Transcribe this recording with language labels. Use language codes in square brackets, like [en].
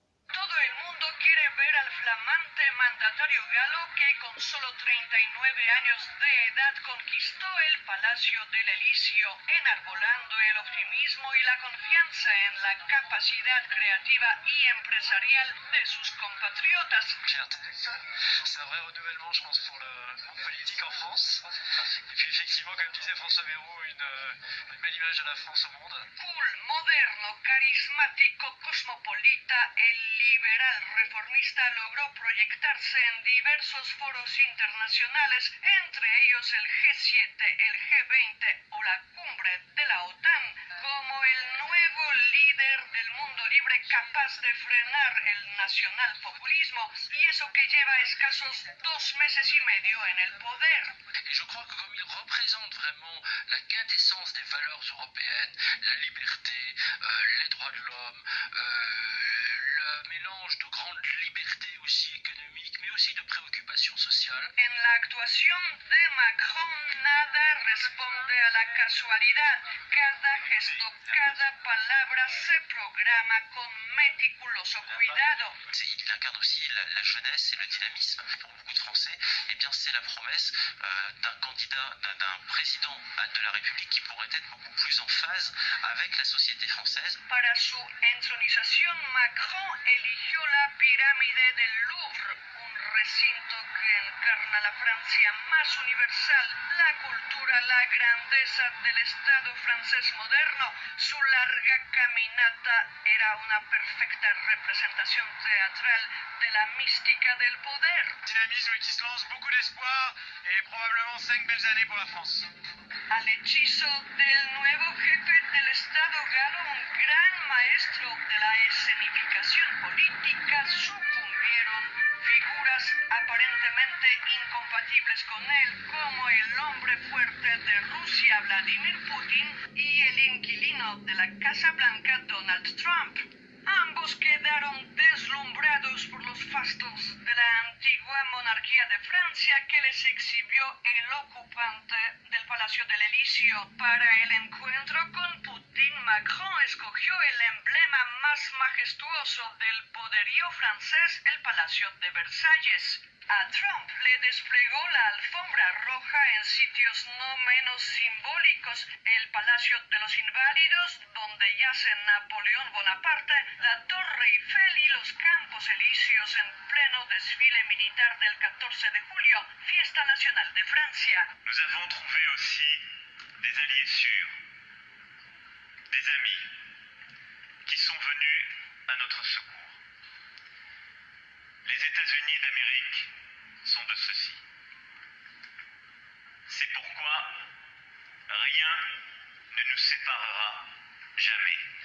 [es] Todo el mundo quiere ver al flamante mandatario galo que con solo 39 años de edad conquistó el Palacio del Elíseo, enarbolando el optimismo y la confianza en la capacidad creativa y empresarial de sus compatriotas. [fr] C'est un vrai renouvellement, je pense, pour la politique en France. Et puis effectivement, comme disait François Bayrou, une belle image de la France au monde. [es] Cool, moderno, carismático, cosmopolita, el liberal reformista logró proyectarse en diversos foros internacionales, entre ellos el G7, el G20 o la cumbre de la OTAN, como el nuevo líder del mundo libre capaz de frenar el nacionalpopulismo, y eso que lleva escasos 2 meses y medio en el poder. [fr] Et je crois que comme il représente vraiment la quintessence des valeurs européennes, la liberté, les droits de l'homme, le mélange de grandes libertés aussi économiques, mais aussi de préoccupations sociales. [es] En la actuación de Macron nada responde a la casualidad. Cada gesto, cada palabra se programa con meticuloso cuidado. [fr] Il incarne aussi la jeunesse et le dynamisme. Pour beaucoup de Français, eh bien, c'est la promesse d'un candidat, d'un président de la République qui pourrait être beaucoup plus en phase avec la société française. [es] Para su entronización, Macron eligió la pirámide del Louvre, un recinto que encarna la Francia más universal, la cultura, la grandeza del Estado francés moderno. Su larga caminata era una perfecta representación teatral de la mística del poder. [fr] Dynamisme qui se lance, beaucoup d'espoir et probablement 5 belles années pour la France. [es] Al hechizo del nuevo jefe del Estado galo, un gran maestro de la escenificación política, sucumbieron figuras aparentemente incompatibles con él, como el hombre fuerte de Rusia, Vladimir Putin, y el inquilino de la Casa Blanca, Donald Trump. Ambos quedaron deslumbrados por los fastos de la antigua monarquía de Francia que les exhibió el ocupante del Palacio del Elíseo. Para el encuentro con Putin, Macron escogió el emblema más majestuoso del poderío francés, el Palacio de Versalles. A Trump le desplegó la alfombra roja en sitios no menos simbólicos, el Palacio de los Inválidos, donde yace Napoleón Bonaparte, la Torre Eiffel y los Campos Elíseos en pleno desfile militar del 14 de julio, fiesta nacional de Francia. [fr] Nous avons trouvé aussi des alliés sûrs, des amis qui sont venus à notre secours. Les États-Unis d'Amérique sont de ceux-ci. C'est pourquoi rien ne nous séparera jamais.